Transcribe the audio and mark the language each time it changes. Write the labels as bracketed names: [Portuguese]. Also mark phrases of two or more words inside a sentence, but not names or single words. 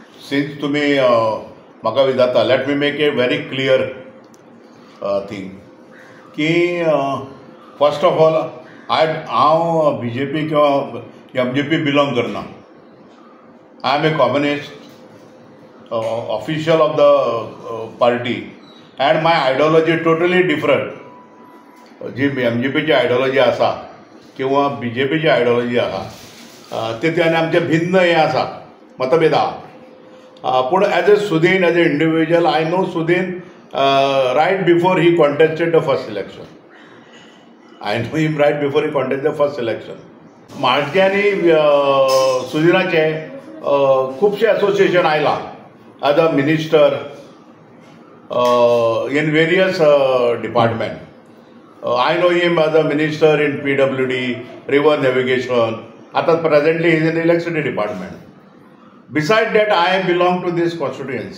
[Konkani] since तुम्ही म्हाका विचारता, [English] let me make a very clear thing की first of all [Konkani] हांव BJP किंवा MJP बिलोंग करना. [English] I am a communist, official of the party, and my ideology totally different. [Konkani] जी MJP ची आयडियोलॉजी आसा किंवा BJP ची आयडियोलॉजी आसा तेतून आमचे भिन्न हे आसा, मतभेद आहा. [English] पूण as a Sudin, as a individual, I know Sudin right before he contested the first election. I know him right before he contested the first election. [Konkani] म्हाजे आनी सुदिनाचे खुबशे [English] एसोसिएशन आयला as a minister in various department. I know him as a minister in PWD, river navigation. Presently he is in the electricity department. Besides that, I belong to this constituency.